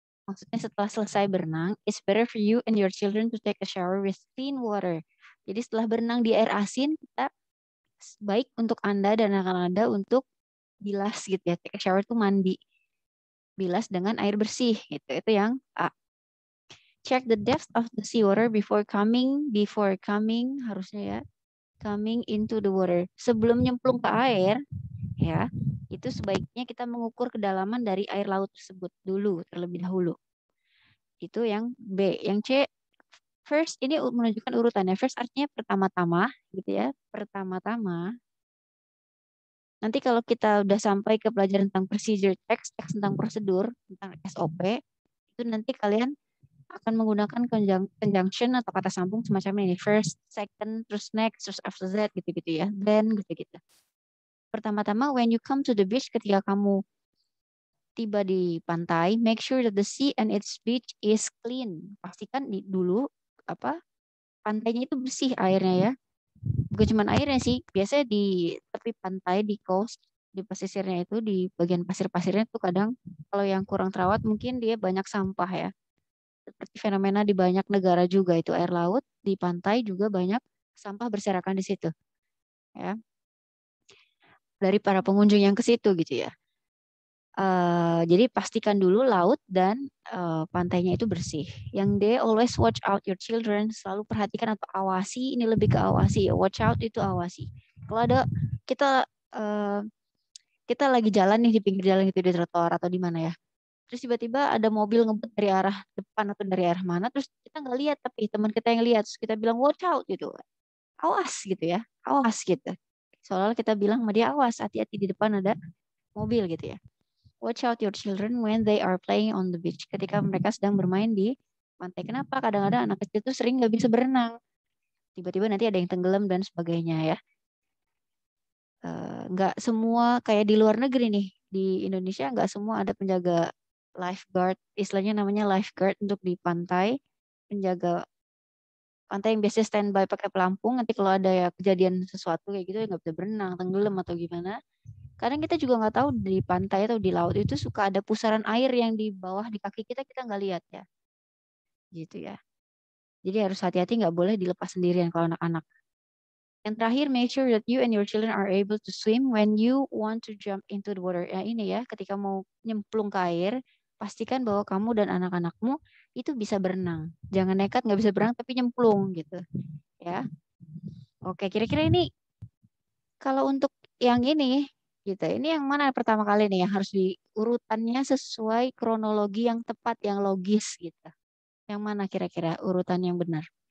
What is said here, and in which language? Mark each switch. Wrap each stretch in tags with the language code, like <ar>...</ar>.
<id>Maksudnya setelah selesai berenang,</id> <en>it's better for you and your children to take a shower with clean water.</en> <id>Jadi setelah berenang di air asin, kita baik untuk Anda dan anak-anak Anda untuk bilas gitu ya.</id> <en>Take a shower</en> <id>itu mandi. Bilas dengan air bersih gitu. Itu yang A.</id> <en>Check the depth of the seawater before coming</en> <id>harusnya ya. Coming into the water. Sebelum nyemplung ke air ya, itu sebaiknya kita mengukur kedalaman dari air laut tersebut dulu terlebih dahulu. Itu yang B. Yang C, first ini menunjukkan urutannya. First artinya pertama-tama gitu ya. Pertama-tama. Nanti kalau kita udah sampai ke pelajaran tentang procedure text, teks tentang prosedur, tentang SOP, itu nanti kalian akan menggunakan conjunction atau kata sambung semacam ini.</id> <en>First, second, terus next, terus after that, gitu-gitu ya. Then, gitu-gitu.</en> <id>Pertama-tama,</id> <en>when you come to the beach,</en> <id>ketika kamu tiba di pantai,</id> <en>make sure that the sea and its beach is clean.</en> <id>Pastikan dulu apa pantainya itu bersih airnya ya. Bukan cuma airnya sih, biasanya di tepi pantai, di coast, di pesisirnya itu, di bagian pasir-pasirnya tuh kadang kalau yang kurang terawat mungkin dia banyak sampah ya. Seperti fenomena di banyak negara juga itu air laut, di pantai juga banyak sampah berserakan di situ ya. Dari para pengunjung yang ke situ gitu ya. Jadi pastikan dulu laut dan pantainya itu bersih. Yang D,</id> <en>always watch out your children.</en> <id>Selalu perhatikan atau awasi. Ini lebih ke awasi ya. Watch out itu awasi. Kalau ada kita uh, kita lagi jalan nih di pinggir jalan gitu di trotoar atau di mana ya. Terus tiba-tiba ada mobil ngebut dari arah depan atau dari arah mana. Terus kita nggak lihat tapi teman kita yang lihat. Terus kita bilang watch out gitu. Awas gitu ya. Awas gitu. Soalnya kita bilang sama dia awas. Hati-hati di depan ada mobil gitu ya.</id> <en>Watch out your children when they are playing on the beach.</en> <id>Ketika mereka sedang bermain di pantai. Kenapa? Kadang-kadang anak kecil itu sering nggak bisa berenang. Tiba-tiba nanti ada yang tenggelam dan sebagainya ya. Nggak semua kayak di luar negeri nih. Di Indonesia nggak semua ada penjaga lifeguard. Istilahnya namanya lifeguard untuk di pantai. Penjaga pantai yang biasanya standby pakai pelampung. Nanti kalau ada ya kejadian sesuatu kayak gitu ya nggak bisa berenang, tenggelam atau gimana. Kadang kita juga nggak tahu di pantai atau di laut itu suka ada pusaran air yang di bawah di kaki kita nggak lihat ya, gitu ya. Jadi harus hati-hati nggak boleh dilepas sendirian kalau anak-anak. Yang terakhir,</id> <en>make sure that you and your children are able to swim when you want to jump into the water.</en> <id>Ya ini ya, ketika mau nyemplung ke air, pastikan bahwa kamu dan anak-anakmu itu bisa berenang. Jangan nekat nggak bisa berenang tapi nyemplung gitu, ya. Oke, kira-kira ini kalau untuk yang ini gitu. Ini yang mana pertama kali nih yang harus diurutannya sesuai kronologi yang tepat, yang logis gitu. Yang mana kira-kira urutan yang benar?</id>